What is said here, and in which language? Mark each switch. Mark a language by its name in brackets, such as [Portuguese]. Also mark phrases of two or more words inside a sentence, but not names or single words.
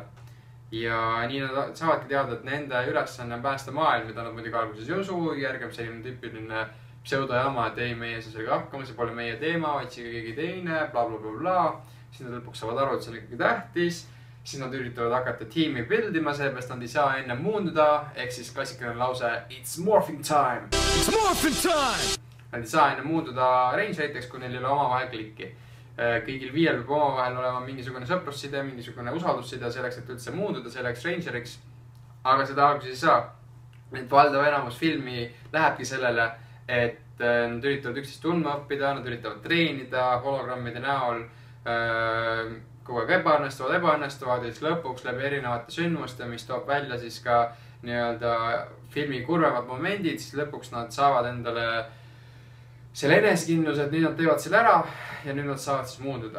[Estonian] Ja nii nad saavadki teada, et nende ülesanne on päästa maailm, mida nad muidugi alguses ei usu, järgib selline tüüpiline pseudojama, et ei, meie see sellega hakkama, see pole meie teema, otsige keegi teine, blablabla. Siis nad lõpuks saavad aru, et see on ikkagi tähtis. Siis nad üritavad hakata tiimi buildima, sellepärast nad ei saa enne muunduda, ehk siis klassikaline lause [English] It's morphing time! It's morphing time! [Estonian] Nad ei saa enne muunduda rangeriteks, kui neil ei ole omavahel klikki. Kõigil 5 peab omavahel olema mingisugune sõprusside, mingisugune usaldusside selleks, et üldse muunduda selleks rangeriks. Aga seda alguses ei saa. Need valdav enamus filmi lähebki sellele, et nad üritavad üksteist tundma õppida, nad üritavad treenida hologrammide näol, kogu aeg ebaõnnestuvad ja siis lõpuks läbi erinevate sündmuste, mis toob välja siis ka nii-öelda filmi kurvemad momendid, siis lõpuks nad saavad endale selle enesekindluse, et nüüd nad teevad selle ära ja nüüd nad saavad siis muunduda.